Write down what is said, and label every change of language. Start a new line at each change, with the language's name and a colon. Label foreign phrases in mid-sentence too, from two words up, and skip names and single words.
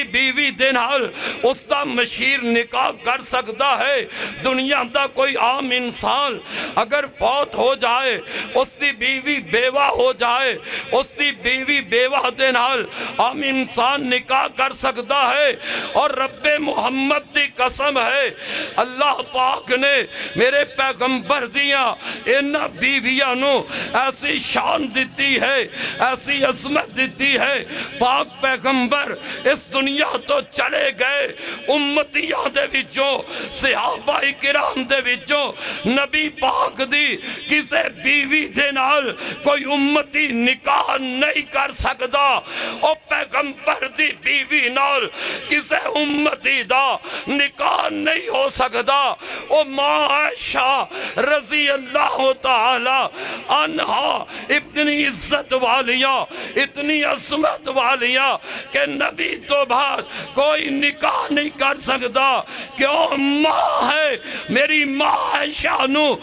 Punjabi: بیوی دے نال اس دا مشیر نکاح کر سکتا ہے دنیا دا کوئی عام انسان اگر فوت ہو جائے اس دی بیوی بیوہ ہو جائے اس دی بیوی بیوہ دے نال عام انسان نکاح کر سکتا ہے اور رب محمد دی قسم ہے اللہ پاک نے میرے پیغمبر دیاں انہ بیویاں نو ایسی شان دیتی ہے ایسی عظمت دیتی ہے پاک پیغمبر اس دنیا تو چلے گئے امتیاں دے وچوں صحابہ کرام دے وچوں نبی پاک دی کسے بیوی دے نال کوئی امتی نکاح نہیں کر سکتا اور پیغمبر دی بیوی نال کسے امتی دا نکاح نہیں ہو سکتا اور ماں عائشہ
Arabic: رضی اللہ تعالی عنہا
Punjabi: اتنی عزت والیاں اتنی عظمت والیاں کہ نبی تو بعد کوئی نکاح نہیں کر سکتا کیوں ماں ہے میری ماں عائشہ نو